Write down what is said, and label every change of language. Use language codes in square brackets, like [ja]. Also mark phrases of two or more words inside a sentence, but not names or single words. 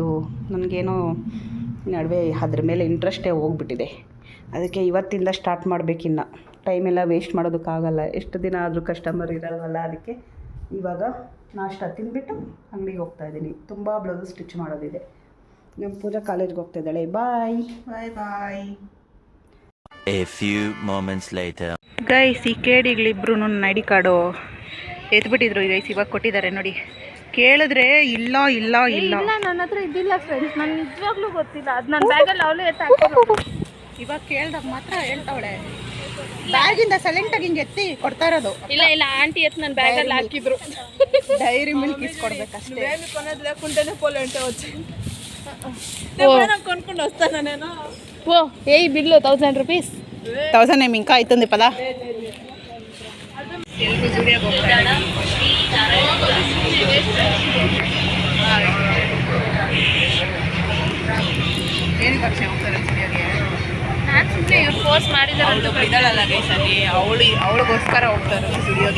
[kn] ನನಗೇನೋ ನಡುವೆ ಅದ್ರ ಮೇಲೆ ಇಂಟ್ರೆಸ್ಟೇ ಹೋಗ್ಬಿಟ್ಟಿದೆ. ಅದಕ್ಕೆ ಇವತ್ತಿಂದ ಸ್ಟಾರ್ಟ್ ಮಾಡಬೇಕಿನ್ನ. ಟೈಮೆಲ್ಲ ವೇಸ್ಟ್ ಮಾಡೋದಕ್ಕಾಗಲ್ಲ. ಎಷ್ಟು ದಿನ ಆದರೂ ಕಸ್ಟಮರ್ ಇರಲ್ವಲ್ಲ, ಅದಕ್ಕೆ ಇವಾಗ ನಾಷ್ಟ ತಿಂದ್ಬಿಟ್ಟು ಅಂಗಡಿಗೆ ಹೋಗ್ತಾ ಇದ್ದೀನಿ. ತುಂಬ ಬ್ಲೌಸ್ ಸ್ಟಿಚ್ ಮಾಡೋದಿದೆ. ನಮ್ಮ ಪೂಜಾ ಕಾಲೇಜ್ಗೆ ಹೋಗ್ತಾ ಇದ್ದಾಳೆ. ಬಾಯ್ [en] ಬಾಯ್ ಬಾಯ್. A few moments later. [kn] ಗೈಸ್, ಈ ಕೇಡಿಗಳಿಬ್ರು ನನ್ನ [en] ID card [kn] ಎತ್ಬಿಟ್ಟಿದ್ರು ಗೈಸ್. ಇವಾಗ ಕೊಟ್ಟಿದ್ದಾರೆ ನೋಡಿ. ಕೇಳಿದ್ರೆ ಇಲ್ಲ ಇಲ್ಲ ಇಲ್ಲ, ನನ್ನ ಹತ್ರ ಇದ್ದಿಲ್ಲ ಫ್ರೆಂಡ್ಸ್, ನಾನು ನಿಜವಾಗ್ಲೂ ಗೊತ್ತಿಲ್ಲ. ಅದು ನನ್ನ ಬ್ಯಾಗಲ್ಲಿ ಅವಳು ಎತ್ತಾಕ್ತಾರೆ. ಇವಾಗ ಕೇಳ್ದಾಗ ಮಾತ್ರ ಹೇಳ್ತಾವಳೆ. ಬ್ಯಾಗಿಂದ ಸೈಲೆಂಟಾಗಿ ಹಿಂಗೆ ಎತ್ತಿ ಕೊಡ್ತಾ ಇರೋದು. ಇಲ್ಲ ಇಲ್ಲ, ಆಂಟಿ ಎತ್ತು ನನ್ನ ಬ್ಯಾಗಲ್ಲಿ ಹಾಕಿದ್ರು. ಡೈರಿ ಮಿಲ್ಕ್ ಇಸ್ಕೊಡ್ಬೇಕಷ್ಟೇ. [te] కొనుక్కుంటేనే పోలేంటే వచ్చి కొనుక్కుంటూ వస్తాను నేను. ఓ ఏ బిల్లు 1000 రూపీస్. 1000 ఏమి ఇంకా అవుతుంది పదా. [kn] ಏನಕ್ಕೆ ಅಕ್ಷಯ ಹೋಗ್ತಾರೆ ಸ್ಟುಡಿಯೋಗೆ? ಇವ್ರು ಫೋರ್ಸ್ ಮಾಡಿದ್ದಾರೆ. ಅವಳು ಇದ್ದಾಳಲ್ಲ ಗೈಸ್ ಅಲ್ಲಿ, ಅವಳಿಗೋಸ್ಕರ ಹೋಗ್ತಾರೆ ಸ್ಟುಡಿಯೋಗೆ.